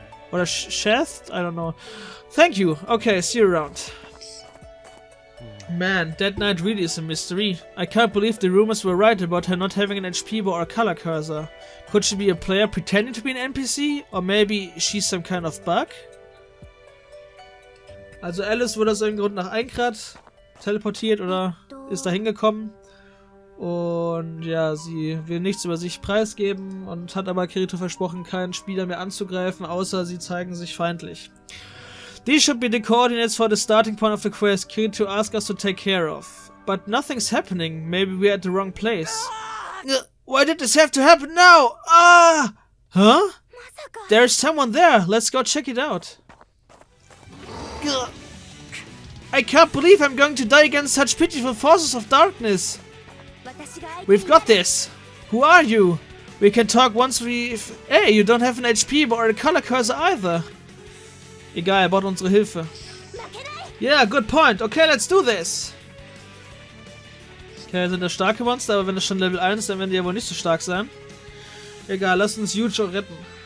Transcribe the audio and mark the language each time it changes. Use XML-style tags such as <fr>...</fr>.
<en>Or sheathed? I don't know. Thank you. Okay, see you around. Man, that knight really is a mystery. I can't believe the rumors were right about her not having an HP bar or a color cursor. Could she be a player pretending to be an NPC? Or maybe she's some kind of bug?</en> <de>Also Alice wurde aus irgendeinem Grund nach Aincrad teleportiert oder ist da hingekommen. Und ja, sie will nichts über sich preisgeben und hat aber Kirito versprochen, keinen Spieler mehr anzugreifen, außer sie zeigen sich feindlich.</de> <en>These should be the coordinates for the starting point of the quest Kirito asked us to take care of. But nothing's happening. Maybe we're at the wrong place. Why did this have to happen now? Ah! Huh? There's someone there. Let's go check it out. I can't believe I'm going to die against such pitiful forces of darkness. We've got this. Who are you? We can talk once we've... Hey, you don't have an HP or a color cursor either.</en> <de>Egal, er braucht unsere Hilfe.</de> <en>Yeah, good point. Okay, let's do this.</en> <de>Okay, sind das starke Monster, aber wenn das schon Level 1 ist, dann werden die ja wohl nicht so stark sein. Egal, lass uns Yujo retten.</de>